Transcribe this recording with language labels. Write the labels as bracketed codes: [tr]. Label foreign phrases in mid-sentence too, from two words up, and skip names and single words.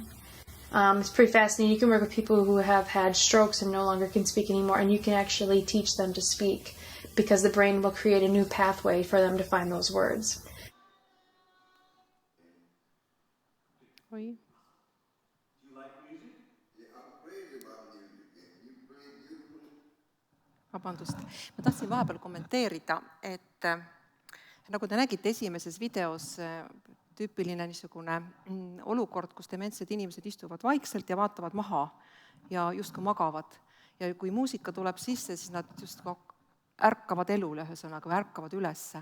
[en] It's pretty fascinating. You can work with people who have had strokes and no longer can speak anymore, and you can actually teach them to speak because the brain will create a new pathway for them to find those words. Oi. Do you like music? Yeah, I'm crazy about music, and you play beautifully. [et] Vabandust. Ma tahtsin vahepeal kommenteerida, et nagu te nägite esimeses videos, tüüpiline niisugune olukord, kus dementsed inimesed istuvad vaikselt ja vaatavad maha ja justkui magavad. Ja kui muusika tuleb sisse, siis nad justkui ärkavad elule, ühesõnaga, või ärkavad ülesse.